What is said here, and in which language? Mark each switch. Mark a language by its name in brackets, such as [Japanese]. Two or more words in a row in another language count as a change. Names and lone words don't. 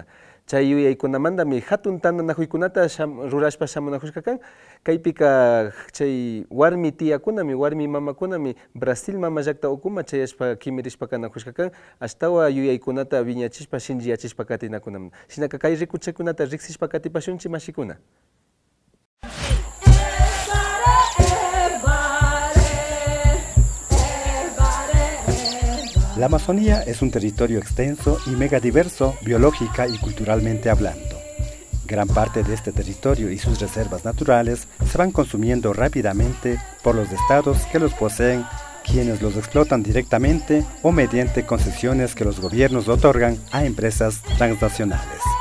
[Quechua] Chay yuyaykunamantami hatun tantanakuykunata rurashpa shamunajushkakan. Kaypika chay warmi tiyakunami, warmi mamakunami Brasil mama llaqta ukuma chayashpa kimirishpa kanajushkakan ashtawa yuyaykunata viñachishpa shinchiyachishpa katinakunamanta. Shinaka kay rikuchaykunata riksishpa katipashunchik mashikuna. [Spanish] La Amazonía es un territorio extenso y megadiverso biológica y culturalmente hablando. Gran parte de este territorio y sus reservas naturales se van consumiendo rápidamente por los estados que los poseen, quienes los explotan directamente o mediante concesiones que los gobiernos otorgan a empresas transnacionales.